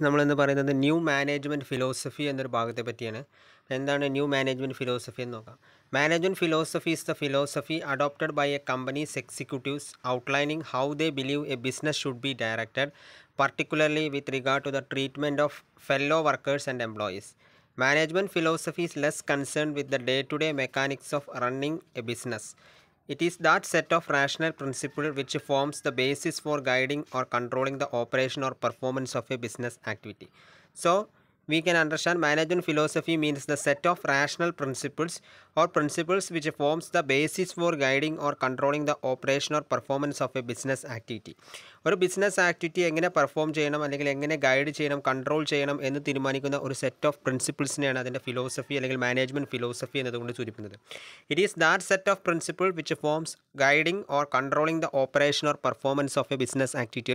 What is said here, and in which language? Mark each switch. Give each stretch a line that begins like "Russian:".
Malayalam: നമ്മൾ ഇന്ന് പറയുന്നത് ന്യൂ മാനേജ്മെൻറ്റ് ഫിലോസഫി എന്നൊരു ഭാഗത്തെ പറ്റിയാണ്. എന്താണ് ന്യൂ മാനേജ്മെൻറ്റ് ഫിലോസഫി എന്ന് നോക്കാം.
English: Management philosophy is the philosophy adopted by a company's executives outlining how they believe a business should be directed, particularly with regard to the treatment of fellow workers and employees. Management philosophy is less concerned with the day-to-day mechanics of running a business. It is that set of rational principles which forms the basis for guiding or controlling the operation or performance of a business activity. So, we can understand management philosophy means the set of rational principles or principles which forms the basis for guiding or controlling the operation or performance of a business activity.
Malayalam: ഒരു business activity എങ്ങനെ perform ചെയ്യണം അല്ലെങ്കിൽ എങ്ങനെ guide ചെയ്യണം control ചെയ്യണം എന്ന് തീരുമാനിക്കുന്ന ഒരു സെറ്റ് ഓഫ് പ്രിൻസിപ്പിൾസിനെയാണ് അതിൻ്റെ ഫിലോസഫി അല്ലെങ്കിൽ മാനേജ്മെൻറ്റ് ഫിലോസഫി എന്നതുകൊണ്ട് സൂചിപ്പിക്കുന്നത്.
English: It is that set of principle which forms guiding or controlling the operation or performance of a business activity.